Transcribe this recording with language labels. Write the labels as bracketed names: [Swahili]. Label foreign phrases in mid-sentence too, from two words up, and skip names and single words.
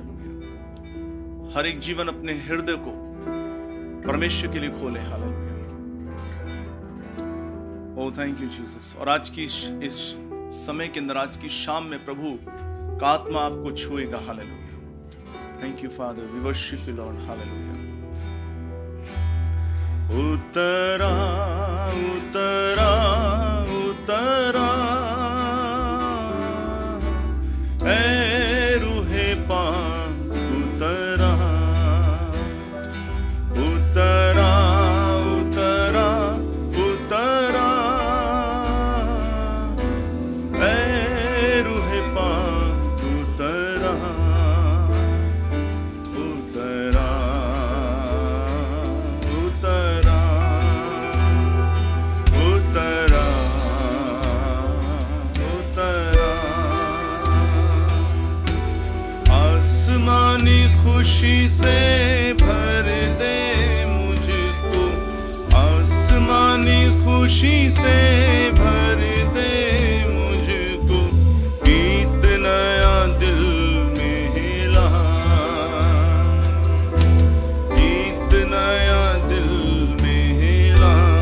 [Hindi] हालेलुया। हर एक जीवन अपने हृदय को परमेश्वर के लिए खोले। हालेलुया। [English] O thank you Jesus. [Hindi] और आज की इस समय के अंदर, आज की शाम में प्रभु का आत्मा आपको छुएगा। हालेलुया। [English] thank you Father, we worship you Lord. [Hindi] हालेलुया। उतरा उतरा उतरा ऐ रूहे पाक उतरा उतरा उतरा उतरा ऐ रूहे पाक उतरा उतरा उतरा उतरा उतरा। आसमानी खुशी से भर दे मुझको, आसमानी खुशी से भर दे मुझको, गीत नया दिल में हिला, गीत नया दिल में हिला।